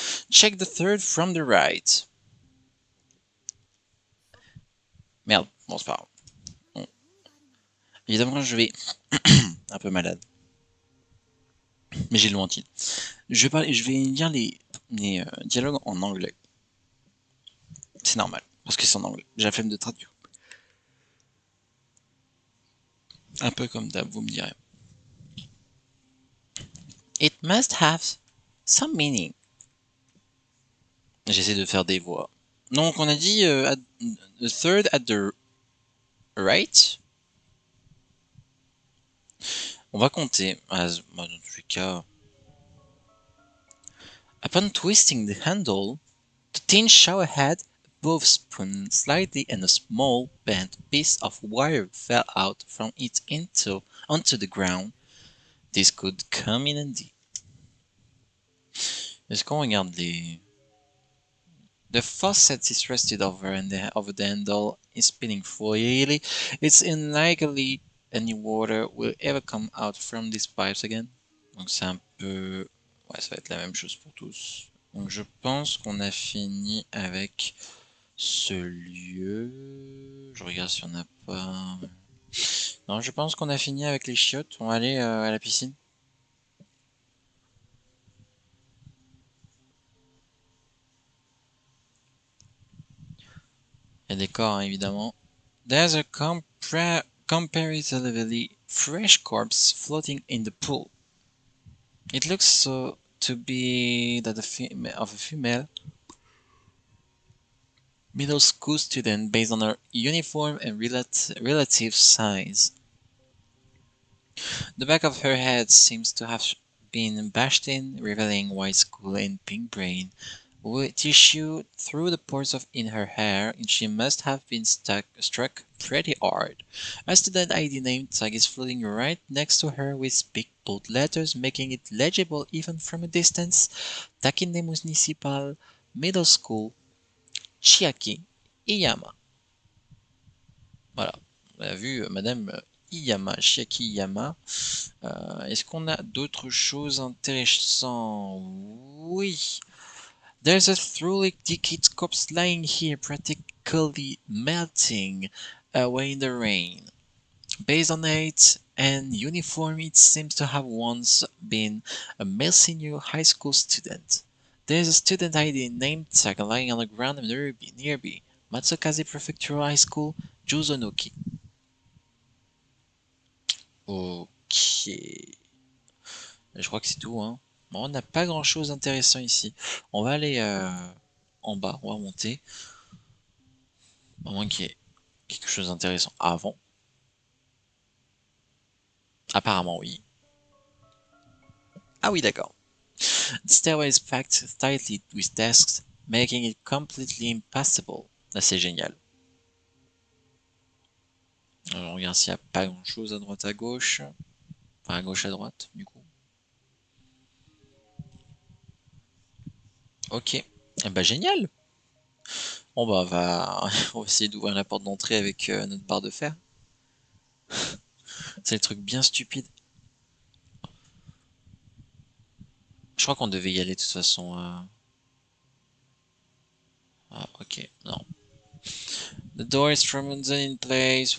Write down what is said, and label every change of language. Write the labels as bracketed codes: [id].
[en] Check the third from the right. [fr] Merde, bon c'est pas grave. Bon. Évidemment je vais un peu malade. Mais j'ai le mentir. Je vais lire les dialogues en anglais. C'est normal, parce que c'est en anglais. J'ai la flemme de traduire. Un peu comme d'hab, vous me direz. [en] It must have some meaning. [fr] J'essaie de faire des voix. Donc on a dit [en] the third at the right. [fr] On va compter. Dans tous les cas. [en] Upon twisting the handle, the tin shower head above spun slightly and a small bent piece of wire fell out from it onto the ground. This could come in handy. [fr] Est-ce qu'on regarde les... [en] The faucet is rested over the handle is spinning freely. It's unlikely any water will ever come out from these pipes again. [fr] Donc c'est un peu... Ouais, ça va être la même chose pour tous. Donc je pense qu'on a fini avec ce lieu. Je regarde si on n'a pas... Non, je pense qu'on a fini avec les chiottes. On va aller à la piscine. Il y a des corps, hein, évidemment. [en] There's a comparatively fresh corpse floating in the pool. It looks so to be that of a female middle school student based on her uniform and relative size. The back of her head seems to have been bashed in, revealing white skull and pink brain tissue through the pores in her hair, and she must have been struck pretty hard. A student ID name tag is floating right next to her with big bold letters, making it legible even from a distance. Takine Municipal Middle School, Chiaki Iyama. [fr] Voilà, on a vu Madame Iyama, Chiaki Iyama. Est-ce qu'on a d'autres choses intéressantes? Oui. [en] There's a truly decayed corpse lying here, practically melting away in the rain. Based on age and uniform, it seems to have once been a male senior high school student. There is a student ID named tag lying on the ground nearby Matsukaze Prefectural High School, Juzonoki. Ok. [fr] Je crois que c'est tout, hein. Bon, on n'a pas grand chose d'intéressant ici. On va aller en bas, on va monter. À moins qu'il y ait quelque chose d'intéressant avant. Apparemment, oui. Ah oui, d'accord. [en] The stairway is packed tightly with desks, making it completely impassable. [fr] Là, c'est génial. Alors, on regarde s'il n'y a pas grand chose à droite à gauche. Enfin, à gauche à droite, du coup. Ok. Eh ben, génial. Bon, bah, on va essayer d'ouvrir la porte d'entrée avec notre barre de fer. C'est le truc bien stupide. Je crois qu'on devait y aller de toute façon. Ah, ok. Non. [en] The door is frozen in place.